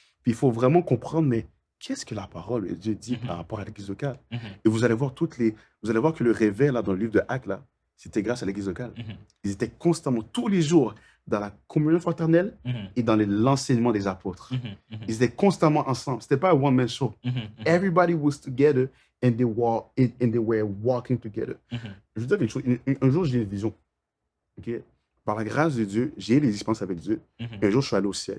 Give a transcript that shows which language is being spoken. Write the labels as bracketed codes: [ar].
[fr] Puis, il faut vraiment comprendre, mais qu'est-ce que la parole de Dieu dit par rapport à l'église locale? Et vous allez voir vous allez voir que le réveil, là, dans le livre de Actes, là, c'était grâce à l'église locale. Ils étaient constamment, tous les jours, dans la communion fraternelle et dans l'enseignement des apôtres. Ils étaient constamment ensemble. C'était pas un one-man show. [en] Everybody was together and they were walking together. [fr] Je veux dire quelque chose. Un jour, j'ai eu une vision. Okay? Par la grâce de Dieu, j'ai eu des expériences avec Dieu. Un jour, je suis allé au ciel.